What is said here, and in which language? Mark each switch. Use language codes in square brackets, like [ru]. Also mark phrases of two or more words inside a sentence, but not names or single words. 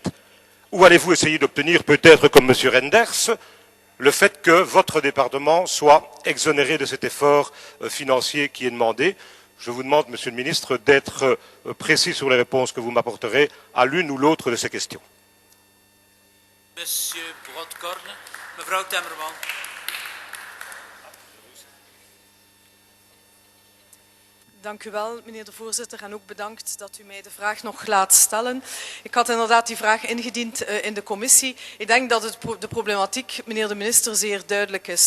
[fr] Ou allez-vous essayer d'obtenir, peut-être comme M. Renders, le fait que votre département soit exonéré de cet effort financier qui est demandé? Je vous demande, Monsieur le Ministre, d'être précis sur les réponses que vous m'apporterez à l'une ou l'autre de ces questions. Monsieur Brodkorn, mevrouw Temmerman. [nl] Dank u wel, meneer de voorzitter, en ook bedankt dat u mij de vraag nog laat stellen. Ik had inderdaad die vraag ingediend in de commissie. Ik denk dat de problematiek, meneer de minister, zeer duidelijk is.